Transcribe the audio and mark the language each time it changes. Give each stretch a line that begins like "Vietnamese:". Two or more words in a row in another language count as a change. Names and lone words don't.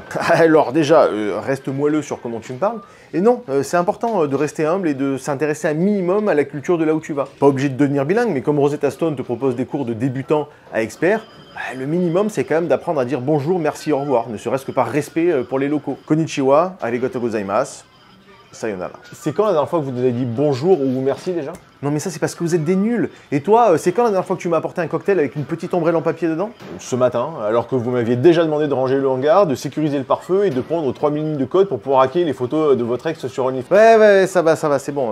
French: Alors déjà, reste moelleux sur comment tu me parles. Et non, c'est important de rester humble et de s'intéresser un minimum à la culture de là où tu vas. Pas obligé de devenir bilingue, mais comme Rosetta Stone te propose des cours de débutant à expert, le minimum, c'est quand même d'apprendre à dire bonjour, merci, au revoir, ne serait-ce que par respect pour les locaux.
Japanese: こんにちは、ありがとうございます、さようなら.
French: C'est quand la dernière fois que vous nous avez dit bonjour ou merci déjà? Non mais ça c'est parce que vous êtes des nuls. Et toi, c'est quand la dernière fois que tu m'as apporté un cocktail avec une petite ombrelle en papier dedans? Ce matin, alors que vous m'aviez déjà demandé de ranger le hangar, de sécuriser le pare-feu et de prendre 3000 lignes de code pour pouvoir hacker les photos de votre ex sur OnlyFans. Ouais, ça va, c'est bon.